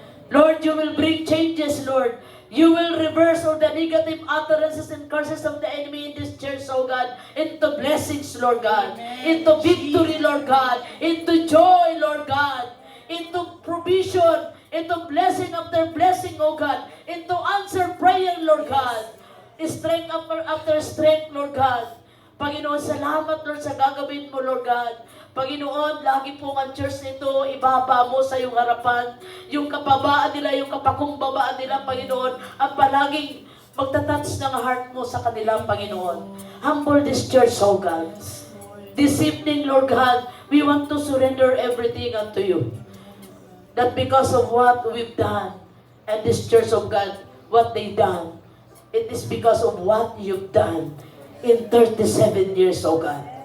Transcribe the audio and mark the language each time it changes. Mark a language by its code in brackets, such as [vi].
[en] Lord, you will bring changes, Lord. You will reverse all the negative utterances and curses of the enemy in this church, oh God, into blessings, Lord God, into victory, Lord God, into joy, Lord God, into provision, into blessing after blessing, oh God, into answer prayer, Lord God, strength after strength, Lord God. [tl] Panginoon, salamat, Lord, sa gagawin mo, Lord God. Panginoon, lagi po ang church nito, ibaba mo sa iyong harapan, yung kapabaan nila, yung kapakumbabaan nila, Panginoon, ang palaging Pagtatouch ng heart mo sa kanilang Panginoon. [en] Humble this church, oh God. This evening, Lord God, we want to surrender everything unto you. Not because of what we've done, and this church of God, what they done. It is because of what you've done in 37 years, oh God.